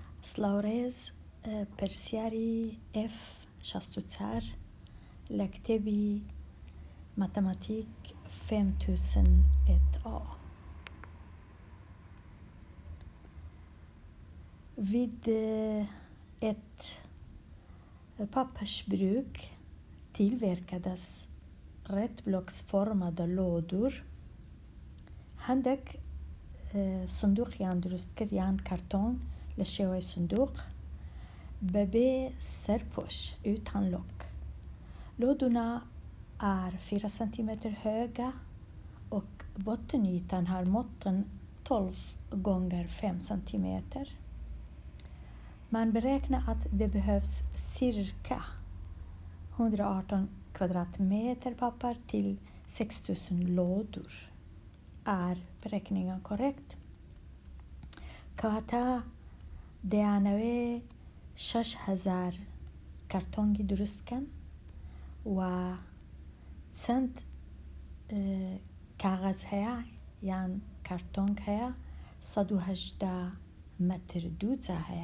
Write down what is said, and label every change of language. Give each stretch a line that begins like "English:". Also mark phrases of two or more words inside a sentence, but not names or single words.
Central Kurdish: سلااوڕێز پرسیاری F64 لە کتێبی ماتەماتیک 5000 et A.
Swedish: Vid ett pappersbruk tillverkades rättblocksformade lådor.
Central Kurdish: هەندێک سندوقیان دروست کرد یان کارتۆن لە شێوەی سندوق بەبێ سەرپۆش
Swedish: utan lock. Lådorna är 4 centimeter höga och bottenytan har måtten 12 gånger 5 centimeter. Man beräknar att det behövs cirka 118 kvadratmeter papper till 6000 lådor. Är beräkningen korrekt?
Central Kurdish: کاتە دەیانەوێ 6000 کارتۆنگی دروستکەن و چەند کاغەز هەیە یان کارتۆنگ هەیە 118 مەتر دووجا هەیە.